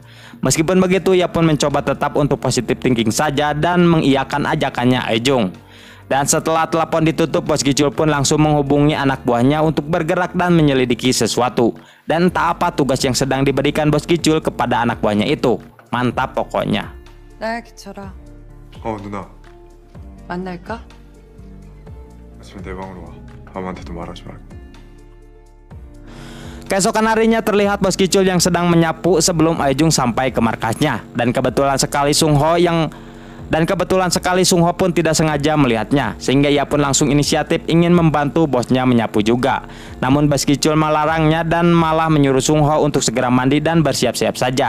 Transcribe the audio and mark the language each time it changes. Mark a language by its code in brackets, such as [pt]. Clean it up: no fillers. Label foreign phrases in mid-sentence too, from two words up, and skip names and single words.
[id] Meskipun begitu, ia pun mencoba tetap untuk [en] positive thinking [id] saja dan mengiyakan ajakannya Eujung. Dan setelah telepon ditutup, Bos Gicul pun langsung menghubungi anak buahnya untuk bergerak dan menyelidiki sesuatu. Dan entah apa tugas yang sedang diberikan Bos Gicul kepada anak buahnya itu. Mantap pokoknya. [ko] 나야 기철아. 누나. 만날까? 아침에 내 방으로 와. 아무한테도 말하지 말고. [id] Keesokan harinya terlihat Bos Gicul yang sedang menyapu sebelum Eujung sampai ke markasnya. Dan kebetulan sekali Sung Ho pun tidak sengaja melihatnya, sehingga ia pun langsung inisiatif ingin membantu bosnya menyapu juga. Namun Bos Gicul melarangnya dan malah menyuruh Sung Ho untuk segera mandi dan bersiap-siap saja.